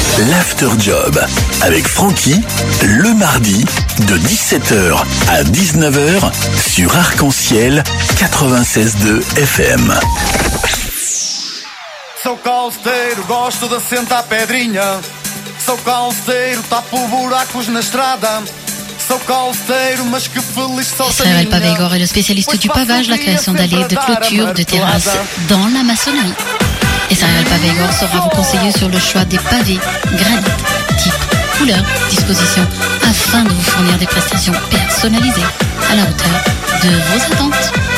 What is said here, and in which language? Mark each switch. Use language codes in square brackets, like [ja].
[fr] L'After Job avec Francky, le mardi de 17h à 19h sur Arc-en-Ciel 96.2 FM. [pt] So call- calceteiro, gosto de sentar pedrinha. Sou calceteiro, tapo buracos na estrada. [fr] Ça va, le pavé Igor est le spécialiste du pavage, la création d'allées, de clôtures, de terrasses dans la maçonnerie. Et ça va, le pavé Igor saura vous conseiller sur le choix des pavés, granit, type, couleur, disposition, afin de vous fournir des prestations personnalisées à la hauteur de vos attentes.